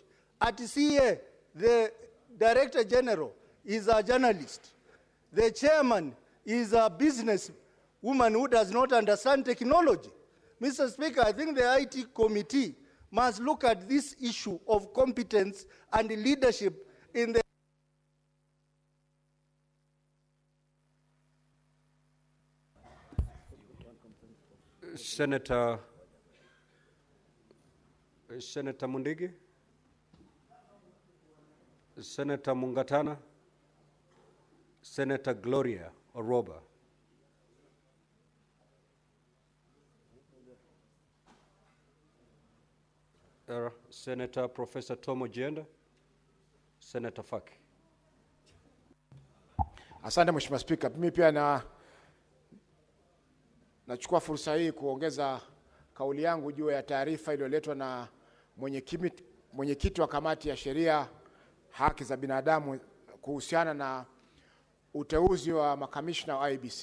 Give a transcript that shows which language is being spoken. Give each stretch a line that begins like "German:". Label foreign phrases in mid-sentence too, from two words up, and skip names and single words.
English: At CA, the Director General is a journalist. The chairman is a business woman who does not understand technology. Mr. Speaker, I think the IT committee must look at this issue of competence and leadership in the Senator Mundigi, Senator Mungatana, Senator Gloria Oroba. Senator Professor Tom Ojienda, Senator Faki.
Swahili: Asante Mheshimiwa Spika. Mimi pia nachukua fursa hii kuongeza kauli yangu juu ya taarifa iliyoletwa na mwenyekiti wa kamati ya sheria, haki za binadamu kuhusiana na uteuzi wa makamishna wa IEBC.